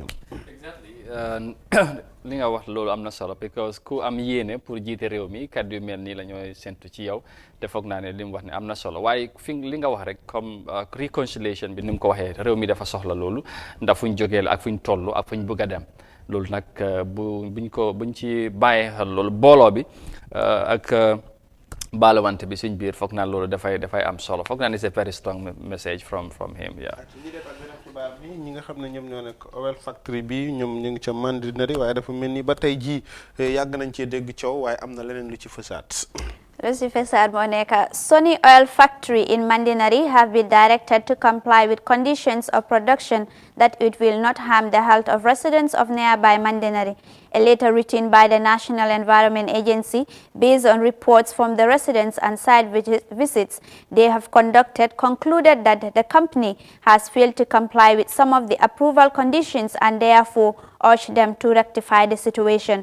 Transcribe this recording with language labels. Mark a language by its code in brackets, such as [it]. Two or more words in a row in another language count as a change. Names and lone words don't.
[wo] Exactly li nga wax loolu am na solo because ku am yéene pour jiite réew mi kaddu yu mel nii la ñooy séntu ci yow te foog naa ne li mu wax ne am na solo waaye fi li nga wax rek comme reconciliation bi ni mu ko waxee réew mi dafa soxla loolu ndax fuñ jógee la ak fuñ toll ak fuñ bëgg a dem. loolu nag buñ ci bàyyee xel loolu booloo bi ak baalawante bi suñ biir foog naa loolu dafay am solo foog naa ne c'est [en] very strong message from him yeah. [wo] ñi nga xam ne ñoom ñoo nekk [en] oil factory [wo] bi ñoom ñu ngi ca Mandinari waaye dafa mel ni ba tey jii yàgg nañ cee dégg coow waaye am na leneen lu ci fësaat. [en] Sunny Oil Factory in Mandinari have been directed to comply with conditions of production that it will not harm the health of residents of nearby Mandinari. A letter written by the National Environment Agency based on reports from the residents and site visits they have conducted concluded that the company has failed to comply with some of the approval conditions and therefore urged them to rectify the situation.